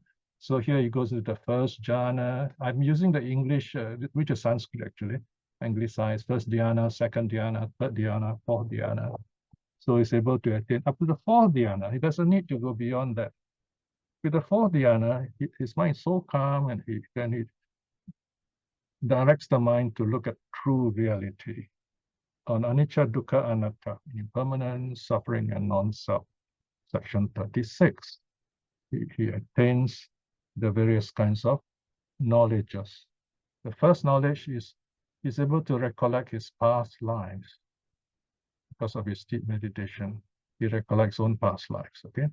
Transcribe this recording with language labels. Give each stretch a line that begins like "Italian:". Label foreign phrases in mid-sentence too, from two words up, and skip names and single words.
English: So here he goes into the first jhana. I'm using the English, which is Sanskrit actually, anglicized, first dhyana, second dhyana, third dhyana, fourth dhyana. So he's able to attain up to the fourth dhyana. He doesn't need to go beyond that. With the fourth dhyana, his mind is so calm, and he directs the mind to look at true reality on
Pali: anicca, dukkha, anatta,
English: impermanence, suffering, and non-self. Section 36. He attains the various kinds of knowledges. The first knowledge is he's able to recollect his past lives. Because of his deep meditation, he recollects own past lives, okay?